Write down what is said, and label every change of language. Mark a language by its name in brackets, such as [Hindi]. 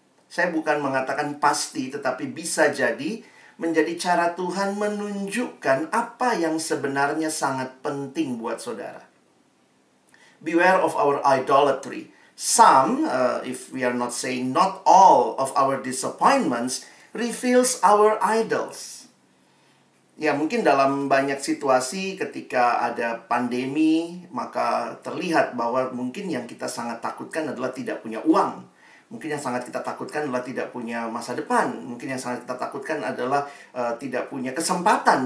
[Indonesian] Saya bukan mengatakan pasti, tetapi bisa jadi menjadi cara Tuhan menunjukkan apa yang sebenarnya sangat penting buat saudara. [English] Beware of our idolatry. Some, if we are not saying not all of our disappointments, reveals our idols. [Indonesian] Ya, mungkin dalam banyak situasi ketika ada pandemi, maka terlihat bahwa mungkin yang kita sangat takutkan adalah tidak punya uang. Mungkin yang sangat kita takutkan adalah tidak punya masa depan. Mungkin yang sangat kita takutkan adalah tidak punya kesempatan.